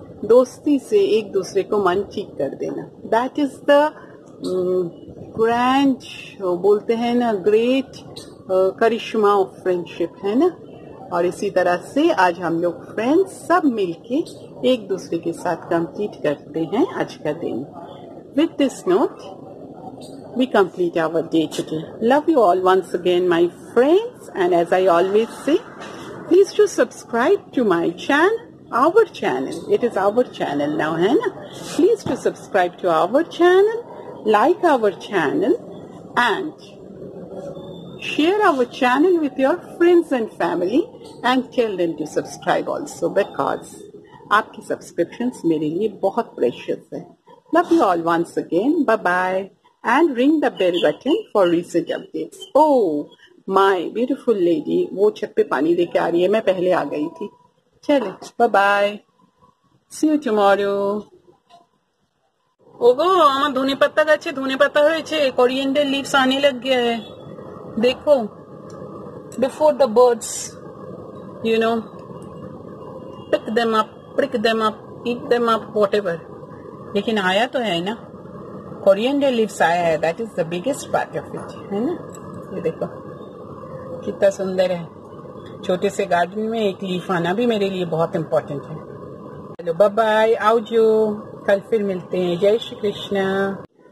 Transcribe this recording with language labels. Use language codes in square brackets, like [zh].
[hi] दोस्ती से एक दूसरे को मन ठीक कर देना, [en] that is the grand, [hi] बोलते हैं ना, ग्रेट करिश्मा ऑफ फ्रेंडशिप, है ना। और इसी तरह से आज हम लोग फ्रेंड्स सब मिलके एक दूसरे के साथ कंप्लीट करते हैं आज का दिन। [en] With this note we complete our day today. Love you all once again, my friends, and as I always say, please do subscribe to my channel, our channel. It is our channel now, है ना? Please do subscribe to our channel, like our channel, and share our channel with your friends and family, and tell them to subscribe also, because [hi] आपकी subscriptions मेरे लिए बहुत precious है. [en] Love you all once again. Bye bye. And ring the bell button for recent updates. Oh, my beautiful lady, [hi] वो छत पे पानी लेके आ रही है, मैं पहले आ गई थी। [en] चले, bye bye. See you tomorrow. [bn] ओगो আমার ধনে পাতা গাছে ধনে পাতা হয়েছে, [en] coriander leaves [hi] आने लग गया है, देखो, [en] before the birds, you know, pick them up, prick them up, eat them up, whatever. [hi] लेकिन आया तो है ना, कोरिएंडर लीव्स आया है, [en] that is the biggest part of it, [hi] है ना। ये देखो कितना सुंदर है, छोटे से गार्डन में एक लीफ आना भी मेरे लिए बहुत इम्पोर्टेंट है। चलो बाय बाय, आओ जो, कल फिर मिलते हैं। जय श्री कृष्ण।